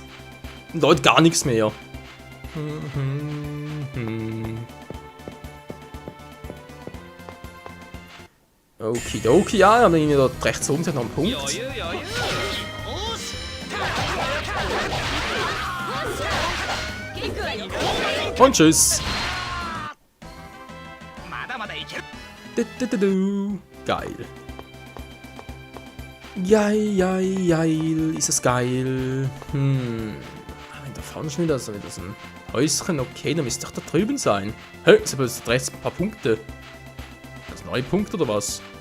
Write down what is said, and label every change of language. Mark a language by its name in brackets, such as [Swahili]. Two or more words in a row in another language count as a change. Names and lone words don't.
[German] Und Leute gar nichts mehr. Okidoki, ja, dann irgendwie dort rechts oben noch einen Punkt. Und tschüss. [Japanese] まだまだいける。 [German] Geil. Geil. Ist es geil? Wenn da vorne schon wieder so ein Häuschen, okay, dann müsste doch da drüben sein. Hä, ist aber jetzt rechts ein paar Punkte. Das neue Punkt oder was?